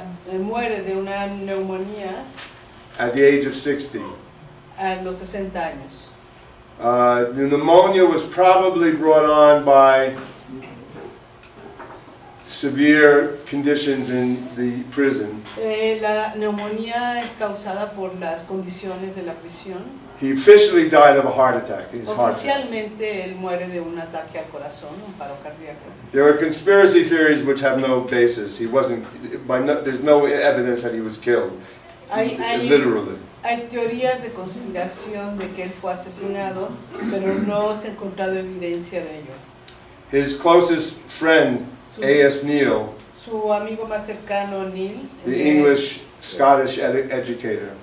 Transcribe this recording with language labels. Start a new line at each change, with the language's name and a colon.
Spanish: Muere de una neumonía.
English: At the age of 60.
Spanish: A los 60 años.
English: The pneumonia was probably brought on by severe conditions in the prison.
Spanish: La neumonía es causada por las condiciones de la prisión.
English: He officially died of a heart attack.
Spanish: Oficialmente él muere de un ataque al corazón, un paro cardíaco.
English: There are conspiracy theories which have no basis. There's no evidence that he was killed. Literally.
Spanish: Hay teorías de conspiración de que él fue asesinado, pero no se ha encontrado evidencia de ello.
English: His closest friend, A.S. Neil,
Spanish: su amigo más cercano, Neil,
English: the English-Scottish educator,